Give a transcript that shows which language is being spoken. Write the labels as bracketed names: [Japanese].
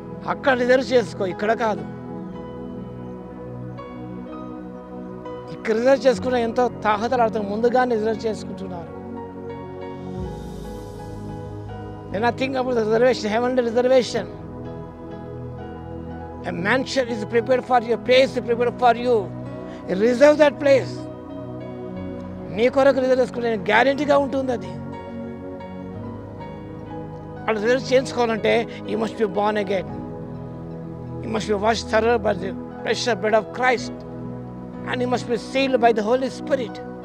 [Telugu] అక్కడ రిజర్వ్ చేసుకో, ఇక్కడ కాదు. ఇక్కడ రిజర్వ్ చేసుకున్న ఎంతో తాహతలాడుతాం, ముందుగానే రిజర్వ్ చేసుకుంటున్నారు. [English] Then I think about the reservation, heavenly reservation. A mansion is prepared for you, a place is prepared for you. Reserve that place. [Telugu] నీ కొరకు రిజర్వ్ చేసుకుంటే గ్యారెంటీగా ఉంటుంది అది. అలా reserve చేయించుకోవాలంటే [English] You must be born again. You must be washed thoroughly by the precious blood of Christ and you must be sealed by the Holy Spirit.